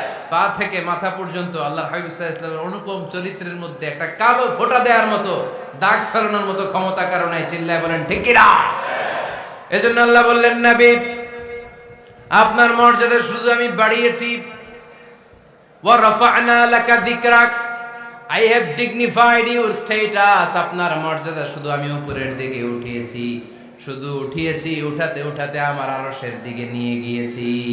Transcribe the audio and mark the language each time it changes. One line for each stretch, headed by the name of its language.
Bangla: পা থেকে মাথা পর্যন্ত আল্লাহর হাবিব সাল্লাল্লাহু আলাইহি ওয়াসাল্লামের অনুপম চরিত্রের মধ্যে একটা কালো ফোঁটা দেওয়ার মতো, দাগ ফেলানোর মতো ক্ষমতা কারো নাই। চিল্লায় বলেন ঠিক কিনা? এজন্য আল্লাহ বললেন, নবী আপনার মর্যাদা শুধু আমি বাড়িয়েছি।
Arabic: ওয়া রাফা'না লাকা যিকরাক,
English: I have dignified your status.
Bangla: আপনার মর্যাদা শুধু আমি উপরের দিকে উঠিয়েছি, উঠাতে আমার আরশের দিকে নিয়ে গিয়েছি।